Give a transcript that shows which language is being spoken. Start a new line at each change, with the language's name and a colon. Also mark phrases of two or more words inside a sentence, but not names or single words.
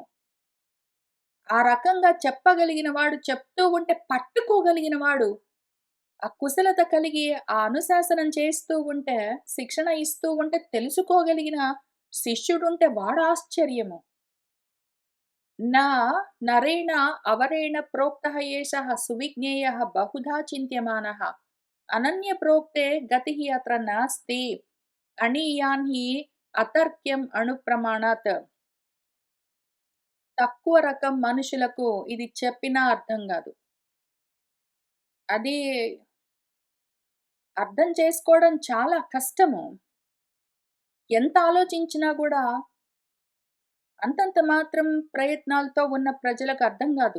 Telugu: ఆ రకంగా చెప్పగలిగిన వాడు, చెప్తూ ఉంటే పట్టుకోగలిగిన వాడు, ఆ కుశలత కలిగి ఆ అనుశాసనం చేస్తూ ఉంటే, శిక్షణ ఇస్తూ ఉంటే తెలుసుకోగలిగిన శిష్యుడుంటే వాడాశ్చర్యము.
Sanskrit: न नरेण अवरेण प्रोक्तः एषः सुविज्ञेयः बहुधा चिन्त्यमानः अनन्यप्रोक्ते गतिः अत्र नास्ति अणीयान् हि అతర్క్యం అణుప్రమాణాత్.
Telugu: తక్కువ రకం మనుషులకు ఇది చెప్పినా అర్థం గాదు. అది అర్థం చేసుకోవడం చాలా కష్టము. ఎంత ఆలోచించినా గూడా అంతంత మాత్రం ప్రయత్నాలతో ఉన్న ప్రజలకు అర్థం గాదు.